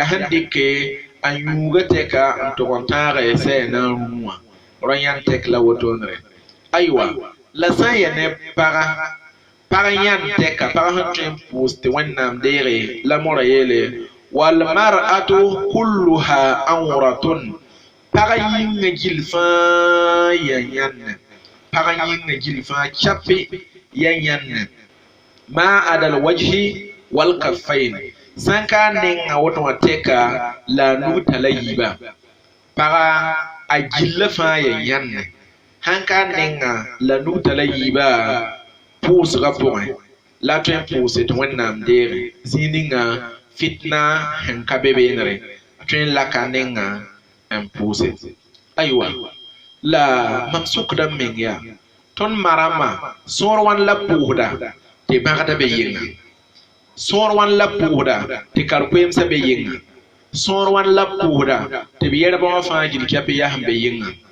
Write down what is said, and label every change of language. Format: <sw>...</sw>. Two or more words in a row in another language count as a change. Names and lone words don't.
<mos>sẽn dɩke a yuuga tɛka n tʋg n tãaga ye sɛ na n rũu wã ra yãnd tɛk la wotonre aywa la sã n ya ne pag yãnd tɛka pag sẽn tõe n pʋʋs tɩ wẽnnaam deege la mora yeele</mos> <ar>والمرأة كلها عورة</ar> <mos>pag yĩnga gill fãa ya yãnne pag yĩnga gill fãa chape ya yãnne</mos> <ar>ما عدا الوجه والكفين</ar> <mos>sãn ka nenga woto wã tɛka la a nug tala yiiba paga a gilla fãa ya yãnne sãn ka nenga la nug tala yiiba pʋʋsga pʋgẽ la tõe n pʋʋse tɩ wẽnnaam deege zĩig ninga fitna sẽn ka be beenere a tõe n laka nenga n pʋʋse aywa la mam sʋkda m meng yaa tõnd marãmba sõor wãn la pʋʋsda tɩ bãgda be yɩnga sõor wãn la pʋʋsda tɩ kar-koeemsã be yɩnga sõor wãn la pʋʋsda tɩ b yɛrbã wã fãa gil kɛp yaa sẽn be yɩnga</mos>